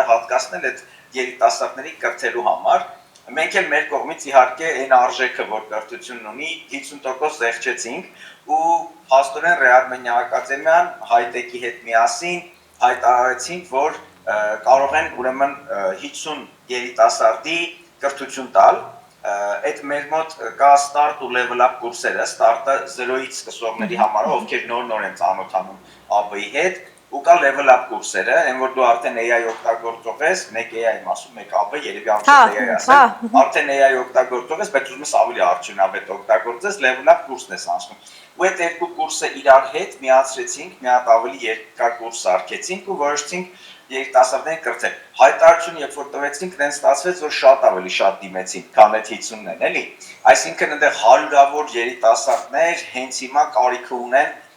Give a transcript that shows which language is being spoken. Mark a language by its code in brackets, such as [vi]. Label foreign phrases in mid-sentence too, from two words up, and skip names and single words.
[hy] հատկացնել այդ երիտասարդների կրթելու համար։ Մենք էլ մեր կողմից իհարկե այն արժեքը, որ կրթությունն ունի, 50% զեղչեցինք ու փաստորեն Ռեարմենիա ակադեմիան high-tech-ի հետ միասին հայտարարեցինք, որ կարող են ուրեմն 50 երիտասարդի կրթություն տալ։ Այդ մեր մոտ կա start ու [en] level up [hy] կուրսերը, start-ը 0-ից սկսողների համար, ովքեր նոր են ծանոթանում ԱԲ-ի հետ, ու կա [en] level up [hy] կուրսերը, այն որ դու արդեն AI օգտագործող ես, մեկ AI-ում ասում, մեկ ԱԲ, երևի ամբողջ AI ասեմ, արդեն AI օգտագործող ես, բայց ուզում ես ավելի արդյունավետ օգտագործես, [en] level up [hy] կուրսն ես անցնում։ Ու այդ երկու կուրսը իրար հետ միացրեցինք, մի հատ ավելի երկար կուրս արկեցինք ու որոշեցինք երիտասարդներին կրթել։ Հայտարարությունը երբ որ տվեցինք, դեն ստացվեց, որ շատ ավելի շատ դիմեցին, քան այդ 50-ն են, էլի։ Այսինքն այնտեղ հարյուրավոր երիտասարդներ հենց հիմա կարիք ունեն